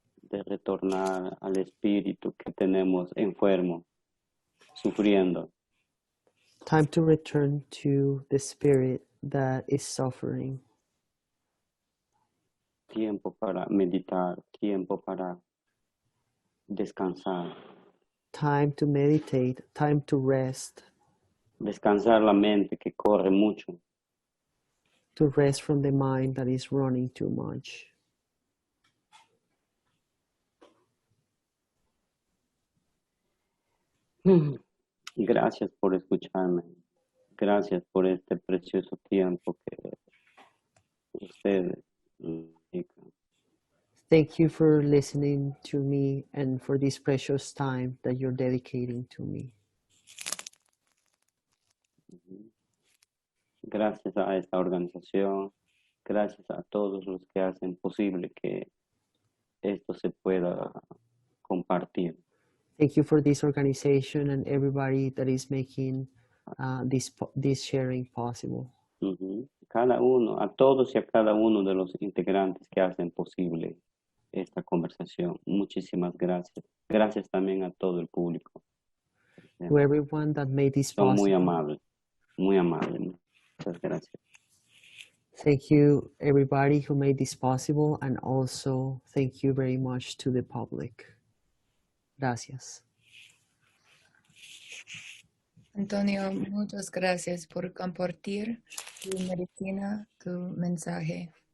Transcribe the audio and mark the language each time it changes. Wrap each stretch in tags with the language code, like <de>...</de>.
<es>de retornar al espíritu que tenemos enfermo, sufriendo.</es> <en>Time to return to the spirit that is suffering.</en> <es>Tiempo para meditar, tiempo para descansar.</es> <en>Time to meditate, time to rest,</en> <es>Descansar la mente que corre mucho.</es> <en>to rest from the mind that is running too much.</en> <es>Gracias por escucharme. Gracias por este precioso tiempo que ustedes dedican.</es> <en>Thank you for listening to me and for this precious time that you're dedicating to me.</en> <es>Gracias a esta organización, gracias a todos los que hacen posible que esto se pueda compartir.</es> <en>Thank you for this organization and everybody that is making this sharing possible.</en> <es>Cada uno, a todos y a cada uno de los integrantes que hacen posible esta conversación. Muchísimas gracias. Gracias también a todo el público.</es> <en>To everyone that made this</en> <es>Son</es> <en>possible.</en> <es>muy amables, muy amables. Muchas gracias.</es> <en>Thank you, everybody who made this possible, and also thank you very much to the public.</en> <es>Gracias. Antonio, muchas gracias por compartir tu medicina, tu mensaje.</es>